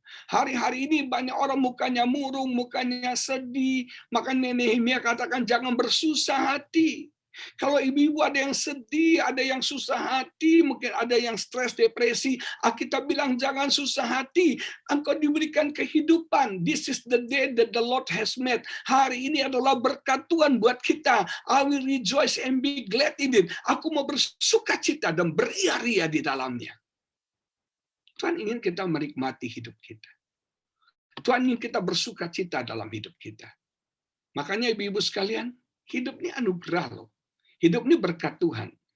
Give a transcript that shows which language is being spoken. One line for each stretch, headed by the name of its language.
Indonesian: Hari-hari ini banyak orang mukanya murung, mukanya sedih. Makanya Nehemia katakan jangan bersusah hati. Kalau ibu-ibu ada yang sedih, ada yang susah hati, mungkin ada yang stres, depresi, Alkitab bilang jangan susah hati. Engkau diberikan kehidupan.
English: This is the day that the Lord has made.
Indonesian: Hari ini adalah berkat Tuhan buat kita.
English: I will rejoice and be glad in it.
Indonesian: Aku mau bersuka cita dan beria-ria di dalamnya. Tuhan ingin kita menikmati hidup kita. Tuhan ingin kita bersuka cita dalam hidup kita. Makanya ibu-ibu sekalian, hidup ini anugerah loh. Hidup ini berkat Tuhan.